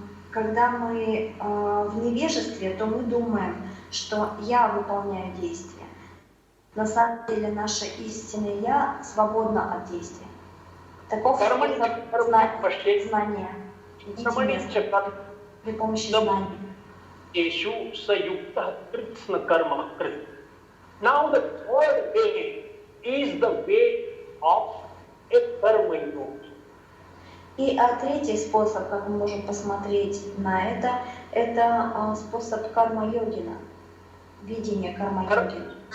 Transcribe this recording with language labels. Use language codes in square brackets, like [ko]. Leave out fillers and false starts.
[ru] Когда мы в невежестве, то мы думаем, что я выполняю действия. На самом деле наше истинное я свободно от действия. Таков способ знания, видения при помощи знаний. [en] Now the third way is the way of a karma yoga. [ru] И третий способ, как мы можем посмотреть на это способ карма-йогина, видение карма-йогина.